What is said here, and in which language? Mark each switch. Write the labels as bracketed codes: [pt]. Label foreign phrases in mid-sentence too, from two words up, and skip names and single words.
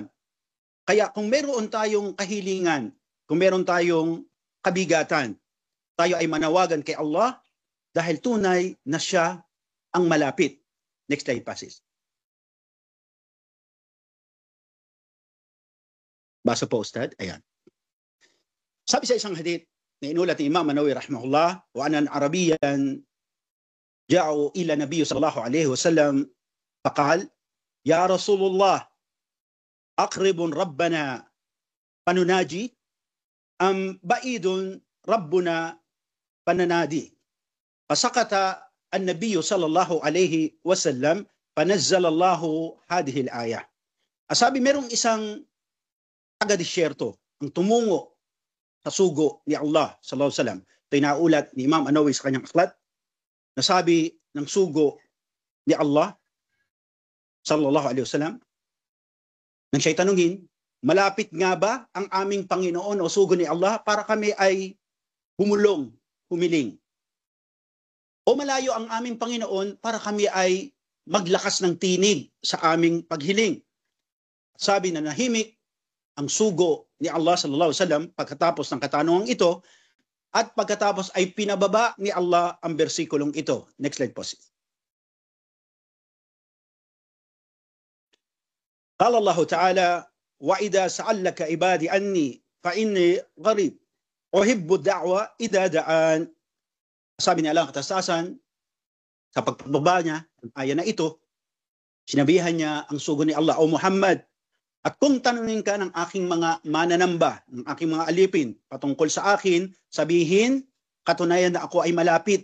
[tl] Kaya kung meron tayong kahilingan, kung meron tayong kabigatan, tayo ay manawagan kay Allah dahil tunay na siya ang malapit. [en] Next slide, passes. [tl] Basa po, Ustad. Ayan. Sabi sa isang hadith na inulat ni Imam Nawawi rahimahullah, [ar] وأن أعرابيا جاء إلى النبي صلى الله عليه وسلم فقال يا رسول الله أقريب ربنا فنناجيه أم بعيد ربنا فنناديه. فسكت النبي صلى الله عليه وسلم فأنزل الله هذه الآية. [tl] Sabi merong isang taga-disyerto ang tumungo sa sugo ni Allah [ar] صلى الله عليه وسلم. [tl] Ito ay naulat ni Imam An-Nawawi sa kanyang aklat na sabi ng sugo ni Allah [ar] صلى الله عليه وسلم [tl] nang siya'y tanungin, malapit nga ba ang aming Panginoon o sugo ni Allah para kami ay humulong, humiling? O malayo ang aming Panginoon para kami ay maglakas ng tinig sa aming paghiling? Sabi na nahimik ang sugo ni Allah [ar] صلى الله عليه وسلم [tl] pagkatapos ng katanungang ito, at pagkatapos ay pinababa ni Allah ang bersikulong ito. [en] Next slide po. [ar] قال الله تعالى وإذا سألك عبادي عني فإني قريب أجيب دعوة إذا دعان. [tl] Sabi ni Allah katastasan sa pagpababa niya ang aya na ito, sinabihan niya ang sugo ni Allah, o Muhammad, at kung tanungin ka ng aking mga mananamba, ng aking mga alipin patungkol sa akin, sabihin, katunayan na ako ay malapit.